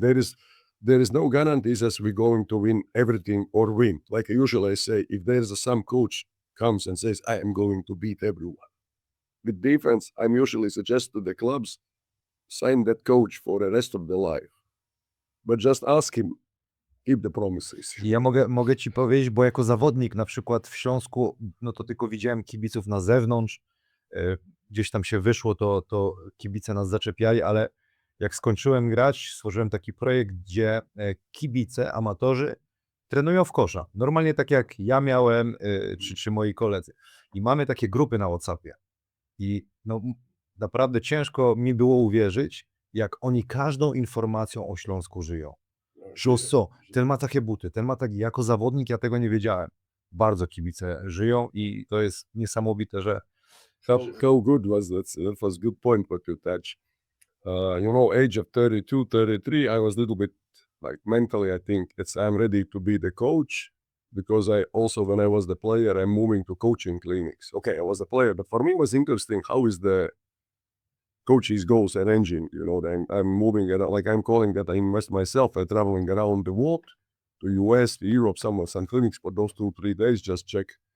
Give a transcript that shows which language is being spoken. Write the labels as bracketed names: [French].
[English] There is no guarantees as we're going to win everything or win. Like usually I say, if there's some coach comes and says, I am going to beat everyone. With defense, I'm usually suggest to the clubs, sign that coach for the rest of the life. But just ask him, keep the promises. [Polish] Ja mogę ci powiedzieć, bo jako zawodnik na przykład w Śląsku, no to tylko widziałem kibiców na zewnątrz, gdzieś tam się wyszło, to kibice nas zaczepiali, ale jak skończyłem grać, stworzyłem taki projekt, gdzie kibice, amatorzy trenują w kosza. Normalnie tak jak ja miałem, czy moi koledzy. I mamy takie grupy na WhatsAppie. I no, naprawdę ciężko mi było uwierzyć, jak oni każdą informacją o Śląsku żyją. Że co, ten ma takie buty, ten ma taki, jako zawodnik ja tego nie wiedziałem. Bardzo kibice żyją i to jest niesamowite, że [English] How good was that? That was a good point what you touched. Age of 32, 33, I was a little bit like mentally, I think I'm ready to be the coach, because I also, when I was the player, I'm moving to coaching clinics. Okay, I was a player, but for me it was interesting how is the coaches goals arranging, I'm moving around, like I'm calling that I invest myself, I'm traveling around the world, to US, to Europe, some clinics for those 2-3 days, just check.